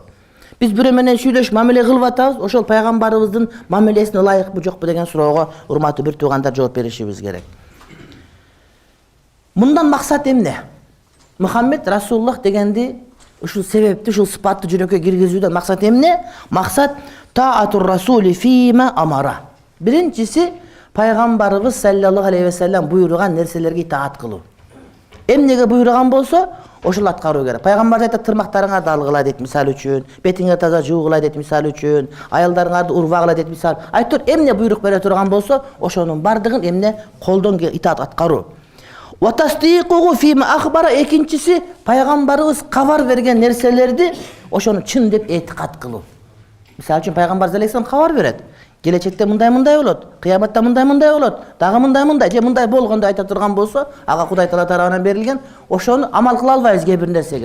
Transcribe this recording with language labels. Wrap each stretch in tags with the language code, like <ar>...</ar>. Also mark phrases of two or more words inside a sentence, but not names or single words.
<ky>Биз бирөө менен сүйлөшүп мамиле кылып атабыз, ошол пайгамбарыбыздын мамилесине ылайыкпы, жокпу деген суроого урматтуу бир туугандар жооп беришибиз керек. Мындан максат эмне? Мухаммед Расулуллах дегенди ушул себепти, ушул сыпатты жүрөккө киргизүүдөн максат эмне?</ky> <ar>Максат طاعة الرسول فيما أمر.</ar> <ky>Биринчиси пайгамбарыбыз</ky> <ar>صلى الله عليه وسلم</ar> <ky>буйруган нерселерге итаат кылуу. Эмнеге буйруган болсо, ошол аткаруу керек. Пайгамбар айтат, тырмактарыңарды алгыла дейт, мисалы үчүн, бетиңе таза жуугула дейт, мисалы үчүн, аялдарыңарды урбагыла дейт, мисалы. Айтор эмне буйрук бере турган болсо, ошонун бардыгын эмне колдон итаат аткаруу.</ky> <ar>وتصديقه فيما أخبر,</ar> <ky>экинчиси пайгамбарыбыз кабар берген нерселерди ошону чын деп этикат кылуу. Мисалы үчүн пайгамбар алейхиссалам кабар берет. Келечекте мындай болот, кыяматта мындай болот, дагы мындай, же мындай болгондо айта турган болсо, ага Кудай Таала тарабынан берилген, ошону амал кыла албайбыз кээ бир нерсеге.</ky>